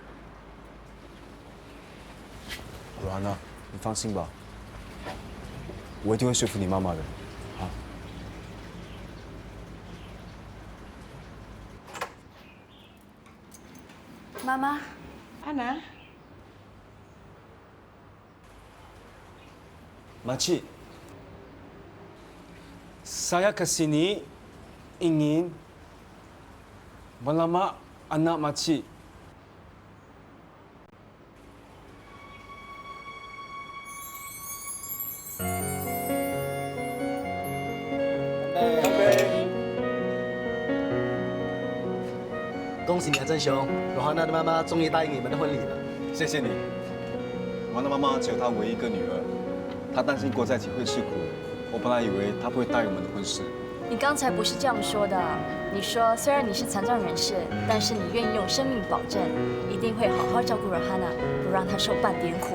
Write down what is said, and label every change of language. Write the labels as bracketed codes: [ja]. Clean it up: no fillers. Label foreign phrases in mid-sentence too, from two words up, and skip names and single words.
[zh] 罗安娜，你放心吧，我一定会说服你妈妈的。好。妈妈，安娜， [ms] Makcik, saya kesini ingin melamar anak makcik. Sampai. [zh] 恭喜你啊，郑雄！罗哈娜的妈妈终于答应你们的婚礼了。谢谢你。我的妈妈只有她唯一一个女儿，她担心过在一起会吃苦。我本来以为她不会答应我们的婚事。你刚才不是这样说的。你说虽然你是残障人士，但是你愿意用生命保证，一定会好好照顾 Rohana， 不让她受半点苦。